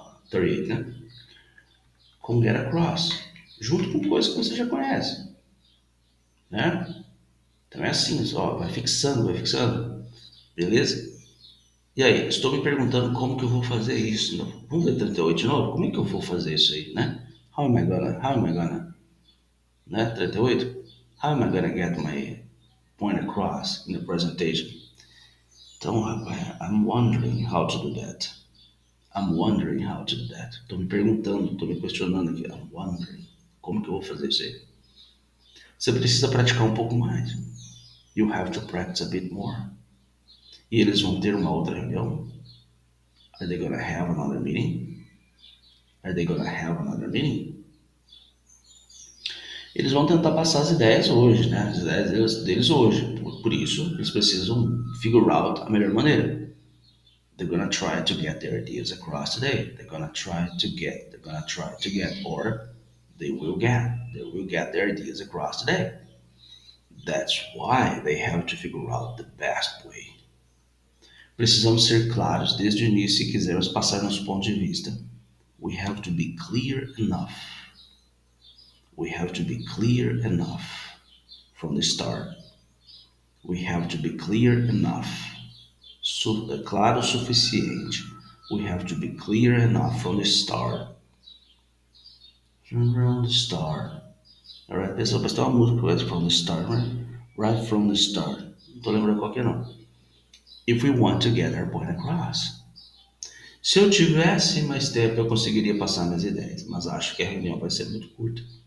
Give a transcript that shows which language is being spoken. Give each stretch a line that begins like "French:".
Portuguese: 38, né? Com get across, junto com coisas que você já conhece, né? Então é assim, só vai fixando, beleza? E aí, estou me perguntando como que eu vou fazer isso. Vamos ver 38 de novo? Como é que eu vou fazer isso aí, né?
English: How am I gonna, né? 38. How am I gonna get my point across in the presentation?
Portuguese: Então, rapaz,
English: I'm wondering how to do that. I'm wondering how to do that.
Portuguese: Estou me perguntando, estou me questionando aqui.
English: I'm wondering.
Portuguese: Como que eu vou fazer isso aí? Você precisa praticar um pouco mais.
English: You have to practice a bit more.
Portuguese: E eles vão ter uma outra reunião?
English: Are they gonna have another meeting? Are they gonna have another meeting?
Portuguese: Eles vão tentar passar as ideias hoje, né? As ideias deles hoje. Por isso, eles precisam
English: figure out
Portuguese: a melhor maneira.
English: They're gonna try to get their ideas across today. They're gonna try to get, or they will get their ideas across today. That's why they have to figure out the best way.
Portuguese: Precisamos ser claros desde o início se quisermos passar nosso ponto de vista.
English: We have to be clear enough. We have to be clear enough from the start. We have to be clear enough.
Portuguese: Claro o suficiente.
English: We have to be clear enough from the start. From the start.
Portuguese: Alright, pessoal, mas tem uma música
English: from the start, right? Right from the start.
Portuguese: Não tô lembrando qual que é não.
English: If we want to get our point across.
Portuguese: Se eu tivesse mais tempo, eu conseguiria passar minhas ideias, mas acho que a reunião vai ser muito curta.